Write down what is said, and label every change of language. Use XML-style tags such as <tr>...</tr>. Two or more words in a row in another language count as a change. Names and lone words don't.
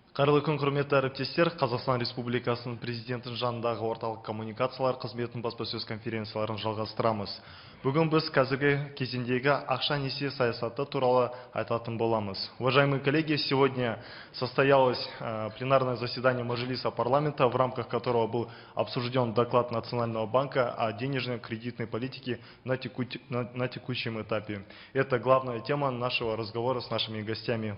<kk>Қайырлы күн, құрметті әріптестер. Қазақстан Республикасының президентінің жанындағы орталық коммуникациялар қызметінің баспасөз конференцияларын жалғастырамыз. Бүгін біз қазіргі кезеңдегі ақша-несие саясаты туралы айтатын боламыз.</kk> <ru>Уважаемые коллеги, сегодня состоялось пленарное заседание Мажилиса парламента, в рамках которого был обсужден доклад Национального банка о денежно-кредитной политике на текущем этапе. Это главная тема нашего разговора с нашими гостями.</ru>